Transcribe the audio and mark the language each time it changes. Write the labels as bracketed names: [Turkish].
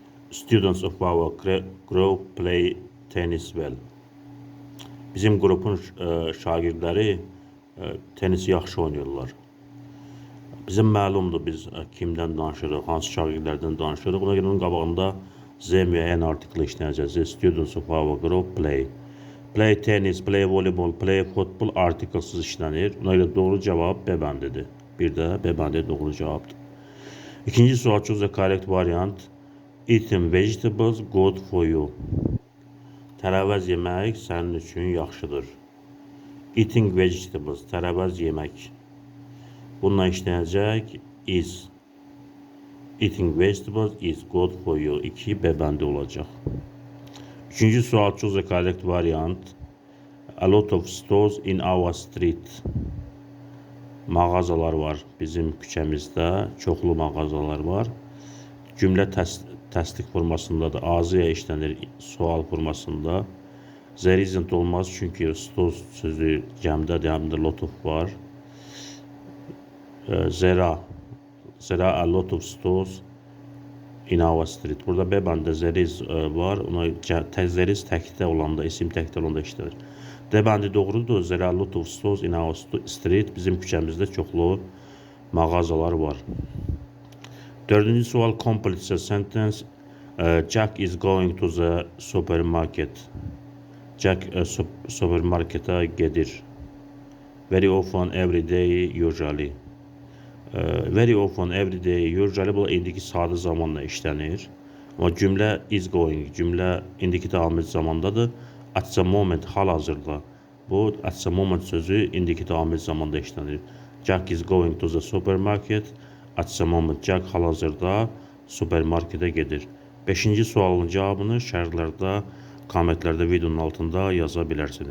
[English] Students of our group play tennis well. [Azerbaijani] Bizim qrupun şagirdləri tenisi yaxşı oynayırlar. Bizim məlumdur biz kimdən danışırıq, hansı şagirdlərdən danışırıq. Buna görə onun qabağında Z müəyyən artikli işlənəcək. [English] Students of our group play. Play tennis, play voleyball, play football [Azerbaijani] artiklsız işlənir. Buna görə doğru cavab B bəndidir. Bir də B bəndi doğru cavabdır. İkinci sual, [English] choose the correct variant. Eating vegetables good for you. [Azerbaijani] Tərəvəz yemək sənin üçün yaxşıdır. [English] Eating vegetables, [Azerbaijani] tərəvəz yemək. Bununla işlənəcək is. [English] Eating vegetables is good for you. [Azerbaijani] 2 B bəndi olacaq. Üçüncü sual, [English] choose the correct variant. A lot of stores in our street. [Azerbaijani] Mağazalar var bizim küçəmizdə, çoxlu mağazalar var. Cümlə təsdiq formasındadır. Azıya işlənir sual formasında. [English] There isn't [Azerbaijani] olmaz çünki stores sözü cəmdədir, həm də lot of var. [English] There are a lot of stores in our street. [Azerbaijani] Burada B bəndə there is var. There is təkdə olanda, isim təkdə olanda işlənir. D bəndi doğrudur. [English] There are a lot of stores in our street. [Azerbaijani] Bizim küçəmizdə çoxlu mağazalar var. Dördüncü sual, [English] complete the sentence. Jack is going to the supermarket. [Azerbaijani] Jack supermarketa gedir. [English] Very often, every day, usually. Very often, every day, usually [Azerbaijani] bu indiki sadə zamanla işlənir. Amma cümlə is going, cümlə indiki amil zamandadır. At the moment, hal-hazırda. Bu at the moment sözü indiki amil zamanda işlənir. [English] Jack is going to the supermarket. At the moment, [Azerbaijani] Jack hal-hazırda supermarketə gedir. 5-ci sualın cavabını şərhlərdə, kommentlərdə, videonun altında yaza bilərsiniz.